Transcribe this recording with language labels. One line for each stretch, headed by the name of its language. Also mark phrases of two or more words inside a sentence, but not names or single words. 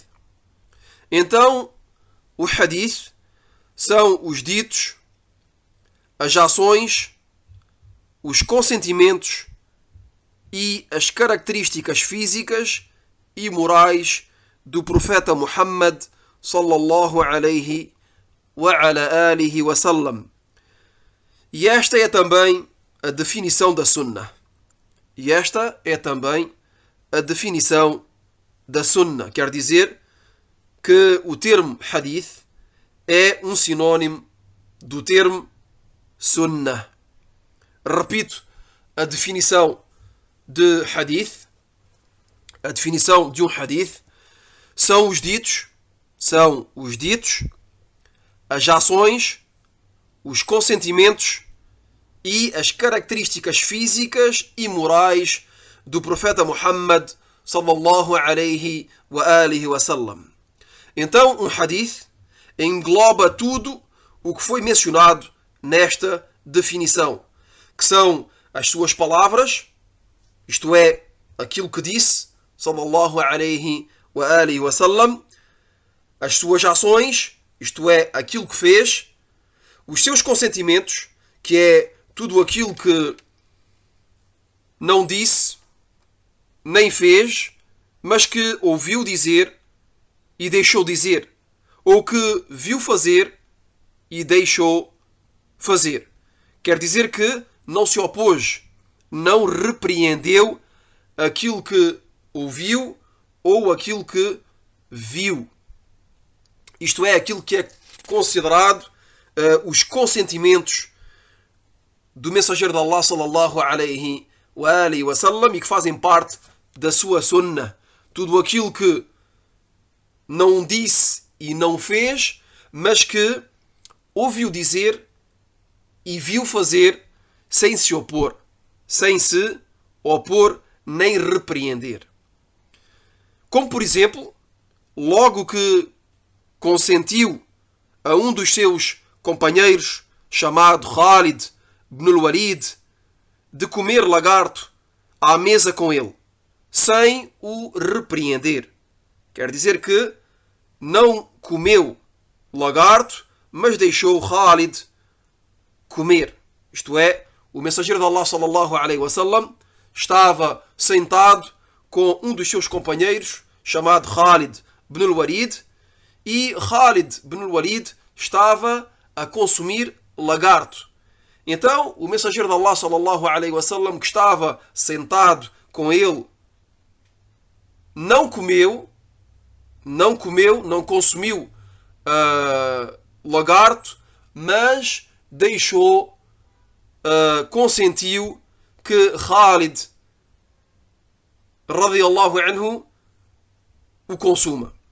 Portuguese: Então, o Hadith são os ditos, as ações, os consentimentos e as características físicas e morais do profeta Muhammad
Arabic: صلى الله عليه وعلى آله وسلم.
Portuguese: E esta é também a definição da Sunnah. Quer dizer que o termo Hadith é um sinónimo do termo Sunnah. Repito, a definição de Hadith, a definição de um Hadith são os ditos, as ações, os consentimentos e as características físicas e morais do profeta Muhammad
Arabic: صلى الله عليه وآله وسلم.
Portuguese: Então, um hadith engloba tudo o que foi mencionado nesta definição, que são as suas palavras, isto é, aquilo que disse
Arabic: صلى الله عليه وآله وسلم,
Portuguese: as suas ações, isto é, aquilo que fez, os seus consentimentos, que é tudo aquilo que não disse, nem fez, mas que ouviu dizer e deixou dizer, ou que viu fazer e deixou fazer. Quer dizer que não se opôs, não repreendeu aquilo que ouviu ou aquilo que viu. Isto é, aquilo que é considerado os consentimentos do mensageiro de Allah
Arabic: صلى الله عليه وآله وسلم
Portuguese: e que fazem parte da sua sunnah. Tudo aquilo que não disse e não fez, mas que ouviu dizer e viu fazer sem se opor, nem repreender. Como, por exemplo, logo que consentiu a um dos seus companheiros, chamado Khalid ibn al-Walid, de comer lagarto à mesa com ele, sem o repreender. Quer dizer que não comeu lagarto, mas deixou Khalid comer. Isto é, o mensageiro de Allah
Arabic: صلى الله عليه وسلم
Portuguese: estava sentado com um dos seus companheiros, chamado Khalid ibn al-Walid, e Khalid ibn al-Walid estava a consumir lagarto. Então, o mensageiro de Allah
Arabic: صلى الله عليه وسلم,
Portuguese: que estava sentado com ele, não consumiu lagarto, mas consentiu que Khalid
Arabic: رضي الله عنه
Portuguese: o consuma.